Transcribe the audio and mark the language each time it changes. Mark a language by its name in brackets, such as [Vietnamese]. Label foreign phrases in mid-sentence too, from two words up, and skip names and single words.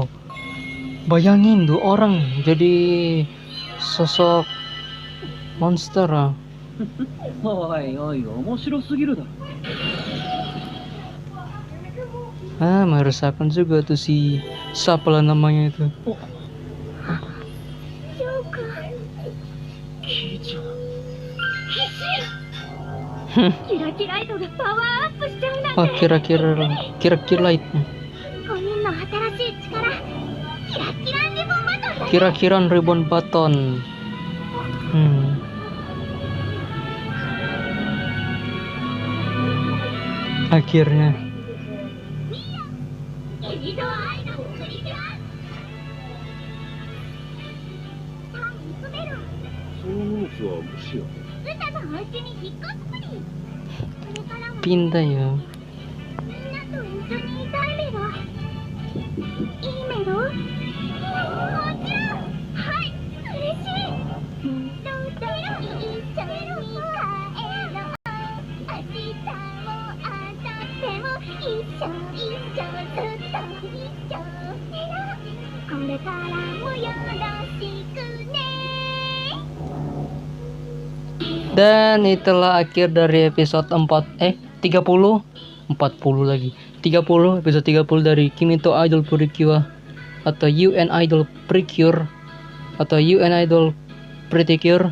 [Indonesian] Bayangin 2 orang jadi sosok monster. [Japanese] おいおい、面白すぎるだろ。 [Indonesian] Meresahkan juga tuh si siapa lah namanya itu. [Japanese] ジョーカー。キイちゃん。キラキライトがパワーアップしちゃうなん [Indonesian] Oh [Japanese] て。 [Indonesian] kira-kira itu. [Japanese] 5 人の新しい力。キラキラリボンバトルだ。 [Indonesian] Kira-kira ribbon baton. Akhirnya. [Japanese] 君と愛のプリキュア。さあ行くメロン。その荷物はもしや歌のお家に引っ越すプリ。これからも [Indonesian] Pindah ya. [Japanese] みんなと一緒にいたいメロ。いいメロ。もちろん。はい、嬉しい。どうぞ一緒に帰ろう。明日も明後日も一緒ずっと一緒。メロ。これからもよろしくね。 [Indonesian] Dan itulah akhir dari episode 30 lagi. 30 episode 30 dari [Japanese] 君とアイドルプリキュア [Indonesian] atau UN Idol Precure atau UN Idol Precure.